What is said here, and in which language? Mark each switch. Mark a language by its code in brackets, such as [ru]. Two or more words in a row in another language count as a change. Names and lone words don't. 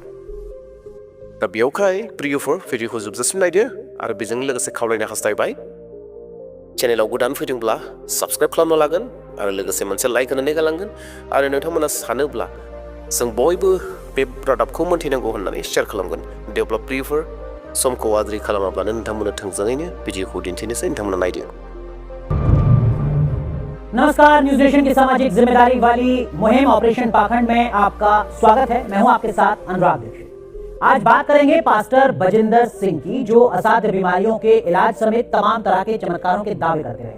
[brx] दा बेयावहाय प्रियफोर भिडिअखौ जोबजासिम नायदो आरो बेजों लोगोसे खावलायनो हास्थायबाय चेनेलाव गोदान फैदोंब्ला साबस्क्राइब खालामना लागोन आरो लोगोसे मोनसे लाइक होनानै गालांगोन आरो नोंथांमोना सानोब्ला जों बयबो बे रादाबखौ मोनथिनांगौ होननानै शेयार खालामगोन। देवब्ला प्रियफोर समखौ आद्रि खालामाब्लानो नोंथांमोननो थोंजोङैनो भिडिअखौ दिन्थिनोसै, नोंथांमोना नायदो। [hi] नमस्कार, न्यूज नेशन की सामाजिक जिम्मेदारी वाली मुहिम ऑपरेशन पाखंड में आपका स्वागत है। मैं हूं आपके साथ अनुराग दीक्षित। आज बात करेंगे पास्टर बजिन्दर सिंह की, जो असाध्य बीमारियों के इलाज समेत तमाम तरह के चमत्कारों के दावे करते रहे।